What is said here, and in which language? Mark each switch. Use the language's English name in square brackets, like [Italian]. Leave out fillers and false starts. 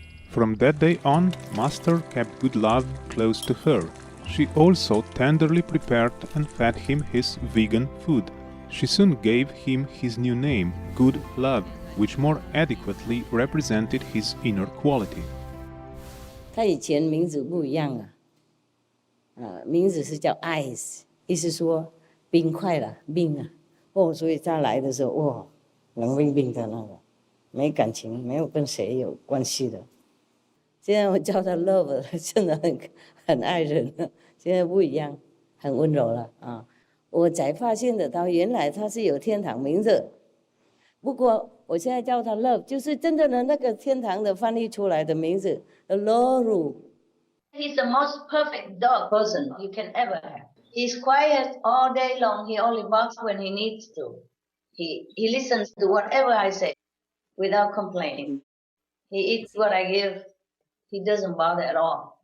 [English] From that day on, Master kept Good Love close to her. She also tenderly prepared and fed him his vegan food. She soon gave him his new name, Good Love, which more adequately represented his inner quality. [Chinese] 他以前名字不一样啊，名字是叫 ice， 意思说冰块了，冰啊。所以他来的时候，冷冰冰的那个，没感情，没有跟谁有关系的。现在我叫他 love， 真的很爱人了。现在不一样，很温柔了啊。我才发现得到，原来他是有天堂名字。不过我现在叫他 love， 就是真正的那个天堂的翻译出来的名字 ，Loru。 [English] He's the most perfect dog person you can ever have. He's quiet all day long. He only barks when he needs to. He listens to whatever I say without complaining. He eats what I give. He doesn't bother at all.